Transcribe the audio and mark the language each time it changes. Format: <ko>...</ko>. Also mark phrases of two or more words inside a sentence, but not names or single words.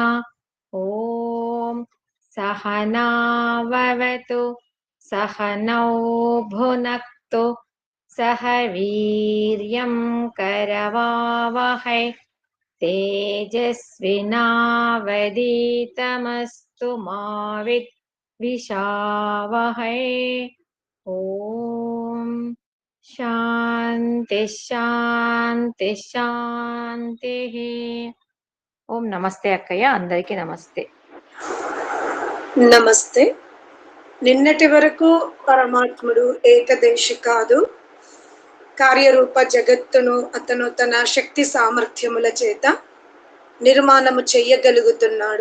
<sa>ॐ सहनाववतु सहनौ भुनक्तु सह वीर्यं करवावहै तेजस्विनावधीतमस्तु मा विद्विषावहै। ॐ शान्ति शान्ति शान्ति.</sa> <te>ఓం నమస్తే అక్కయ్య, అందరికీ నమస్తే. నమస్తే. నిన్నటి వరకు పరమాత్ముడు ఏకదేశి కాదు, కార్యరూప జగత్తును అతను తన శక్తి సామర్థ్యముల చేత నిర్మాణము చెయ్యగలుగుతున్నాడు.</te>